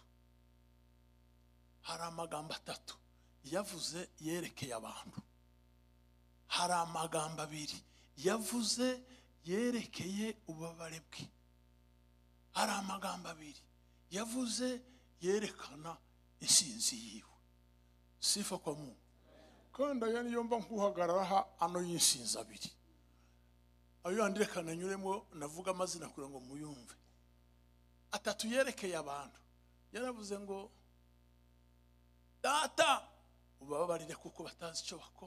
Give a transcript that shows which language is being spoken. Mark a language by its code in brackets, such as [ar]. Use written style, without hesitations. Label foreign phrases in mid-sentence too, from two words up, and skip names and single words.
[rw] Hari amagambo 3 yavuze yerekeye abantu, hari amagambo 2 yavuze yerekeye ububabare bwe, hari amagambo 2 yavuze yerekana insinzi yiwe. [sw] Sifa kwa Mungu. [rw] Kandi aya niyo mba nkuhagarara ano y'insinzi 2. Ayo yandirekana nyuremo navuga amazina kugira ngo muyumve. 3 yerekeye abantu. Yaravuze ngo Data ubabarire kuko batazi icyo bakora.